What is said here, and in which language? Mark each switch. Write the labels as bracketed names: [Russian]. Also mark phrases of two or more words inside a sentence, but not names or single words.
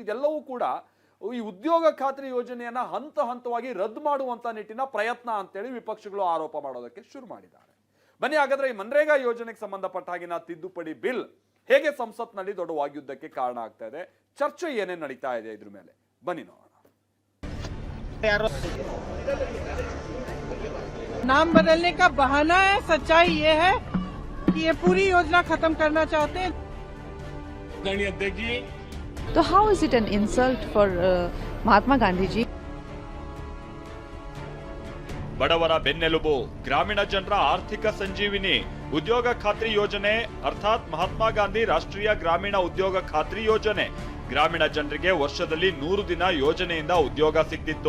[Kannada] ಇದೆಲ್ಲವೂ ಕೂಡ ಈ ಉದ್ಯೋಗ ಖಾತ್ರಿ ಯೋಜನೆಯನ್ನ ಹಂತ ಹಂತವಾಗಿ ರದ್ದು ಮಾಡುವಂತ ನಿಟ್ಟಿನ ಪ್ರಯತ್ನ ಅಂತೇಳಿ ವಿಪಕ್ಷಗಳು ಆರೋಪ ಮಾಡೋದಕ್ಕೆ ಶುರು ಮಾಡಿದ್ದಾರೆ. ಬನ್ನಿ ಹಾಗಾದ್ರೆ ಈ ಮನ್ರೇಗಾ ಯೋಜನೆಗೆ ಸಂಬಂಧಪಟ್ಟ ಹಾಗಿನ ತಿದ್ದುಪಡಿ ಬಿಲ್ ಹೇಗೆ ಸಂಸತ್ನಲ್ಲಿ ದೊಡ್ಡ ವಾಗ್ಯುದ್ಧಕ್ಕೆ ಕಾರಣ ಆಗ್ತಾ ಇದೆ, ಚರ್ಚೆ ಏನೇನು ನಡೀತಾ ಇದೆ ಇದ್ರ ಮೇಲೆ ಬನ್ನಿ ನೋಡೋಣ. [Hindi] नाम बदलने का बहाना है, सच्चाई ये है कि ये पूरी योजना खत्म करना चाहते हैं. [English] तो how is it an insult for Mahatma Gandhi ji? [Kannada] ಬಡವರ ಬೆನ್ನೆಲುಬು, ಗ್ರಾಮೀಣ ಜನರ ಆರ್ಥಿಕ ಸಂಜೀವಿನಿ ಉದ್ಯೋಗ ಖಾತ್ರಿ ಯೋಜನೆ ಅರ್ಥಾತ್ ಮಹಾತ್ಮ ಗಾಂಧಿ ರಾಷ್ಟ್ರೀಯ ಗ್ರಾಮೀಣ ಉದ್ಯೋಗ ಖಾತ್ರಿ ಯೋಜನೆ. ಗ್ರಾಮೀಣ ಜನರಿಗೆ ವರ್ಷದಲ್ಲಿ 100 ದಿನ ಯೋಜನೆಯಿಂದ ಉದ್ಯೋಗ ಸಿಗ್ತಿತ್ತು.